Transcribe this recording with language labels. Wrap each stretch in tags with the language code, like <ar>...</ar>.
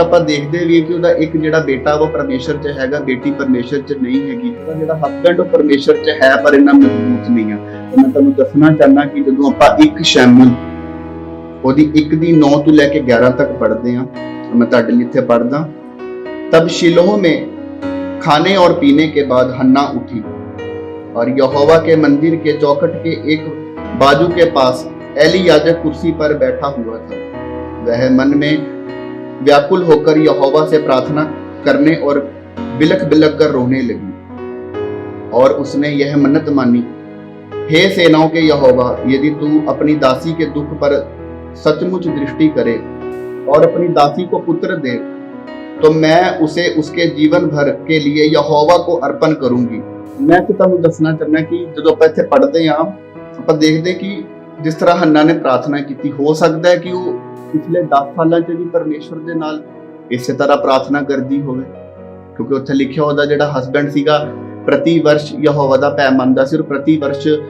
<pa>ਔਰ ਆਪਾਂ ਦੇਖਦੇ ਵੀ ਕਿ ਉਹਦਾ ਇੱਕ ਜਿਹੜਾ ਬੇਟਾ ਉਹ ਪਰਮੇਸ਼ਰ 'ਚ ਹੈਗਾ, ਬੇਟੀ ਪਰਮੇਸ਼ਰ 'ਚ ਨਹੀਂ ਹੈਗੀ। ਉਹਦਾ ਜਿਹੜਾ ਹਸਬੈਂਡ ਉਹ ਪਰਮੇਸ਼ਰ 'ਚ ਹੈ ਪਰ ਇੰਨਾ ਮਜ਼ਬੂਤ ਨਹੀਂ ਆ। ਮੈਂ ਤੁਹਾਨੂੰ ਦੱਸਣਾ ਚਾਹੁੰਦਾ ਕਿ ਜਦੋਂ ਆਪਾਂ ਇੱਕ ਸ਼ੈਮੂਏਲ ਉਹਦੀ 1:9 ਤੋਂ ਲੈ ਕੇ 11 ਤੱਕ ਪੜ੍ਹਦੇ ਹਾਂ, मैं ਤੁਹਾਡੇ ਲਈ ਇੱਥੇ पढ़दा।</pa> <hi>तब शिलोह में खाने और पीने के बाद हन्ना उठी और यहोवा के मंदिर के चौखट के एक बाजू के पास एली याजक कुर्सी पर बैठा हुआ था। वह मन में व्याकुल होकर यहोवा से प्रार्थना करने और बिलख बिलख कर रोने लगी और उसने यह मन्नत मानी, हे सेनाओं के यहोवा, यदि तू अपनी दासी के दुख पर सचमुच दृष्टि करे और अपनी दासी को पुत्र दे तो मैं उसे उसके जीवन भर के लिए यहोवा को अर्पण करूंगी।</hi> <pa>मैं तो ਤੁਹਾਨੂੰ ਦੱਸਣਾ ਚਾਹੁੰਦਾ ਕਿ ਜਦੋਂ ਆਪਾਂ ਇੱਥੇ ਪੜ੍ਹਦੇ ਹਾਂ ਆਪਾਂ ਦੇਖਦੇ ਕਿ ਜਿਸ ਤਰ੍ਹਾਂ ਹੰਨਾ ਨੇ ਪ੍ਰਾਰਥਨਾ ਕੀਤੀ, ਹੋ ਸਕਦਾ ਹੈ ਕਿ ਉਹ ਪਿਛਲੇ 10 ਸਾਲਾਂ 'ਚ ਵੀ ਪਰਮੇਸ਼ਰ ਦੇ ਨਾਲ ਇਸੇ ਤਰ੍ਹਾਂ ਪ੍ਰਾਰਥਨਾ ਕਰਦੀ ਹੋਵੇ। ਕਿਉਂਕਿ ਉੱਥੇ ਲਿਖਿਆ ਉਹਦਾ ਜਿਹੜਾ ਹਸਬੈਂਡ ਸੀਗਾ ਪ੍ਰਤੀ ਵਰਸ਼ ਯਹੋਵਾ ਦਾ ਭੈ ਮੰਨਦਾ ਸੀ ਔਰ ਪ੍ਰਤੀ ਵਰਸ਼</pa>